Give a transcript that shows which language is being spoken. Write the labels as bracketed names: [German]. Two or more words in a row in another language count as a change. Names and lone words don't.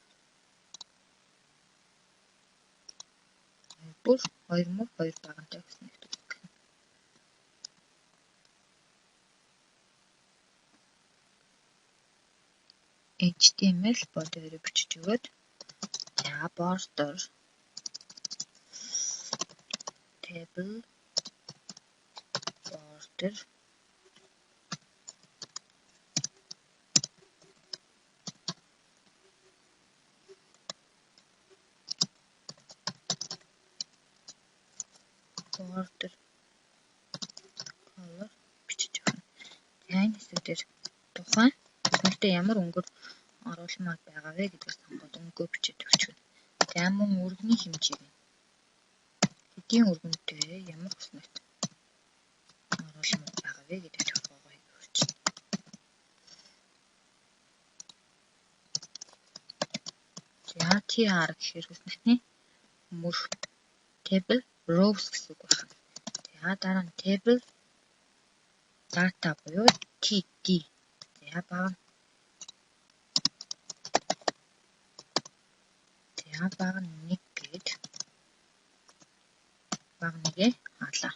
[Mongolian] 2 мөр 2 багантай хүснэгт үүсгэх. HTML бодороор бичиж өгөөд за border [English] table border color [Mongolian] бичиж өгнө. За энэ хэсэг дээр тухайн хүснэгтээ ямар өнгөөр оруулмаар байгаа вэ гэдгийг сонгоод өнгөө бичиж өгчгөн. За мөн өргөний хэмжээг хэдийн өргөнтэй ямар хүснэгт оруулмаар байгаа вэ гэдэг тухайг өгчнө. За TR гэхээр хүснэгтний мөр [English] table rows [Mongolian] гэсэн үг байна. За дараа нь [English] table data [Mongolian] буюу TD. За баг нэг гээд баг нэгэ хаалаа.